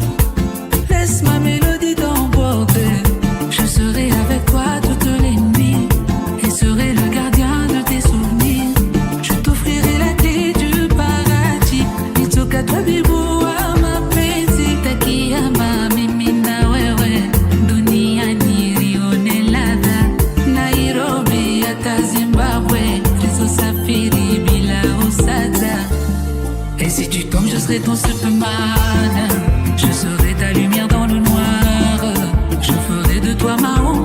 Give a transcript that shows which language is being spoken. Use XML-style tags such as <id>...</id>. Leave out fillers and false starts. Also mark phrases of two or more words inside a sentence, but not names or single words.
<fr>Laisse ma mélodie t'emporter. Je serai avec toi toutes les nuits et serai le gardien de tes souvenirs. Je t'offrirai la clé du paradis.</fr> <sw>Nitoka tabibu wa mapenzi. Takia mimi na wewe duniani lione ladha. Nairobi hata Zimbabwe, tulizosafiri bila usada.</sw> <fr>Et si tu tombes, je serai ton Superman. Je serai ta lumière dans le noir. Je ferai de toi ma</fr>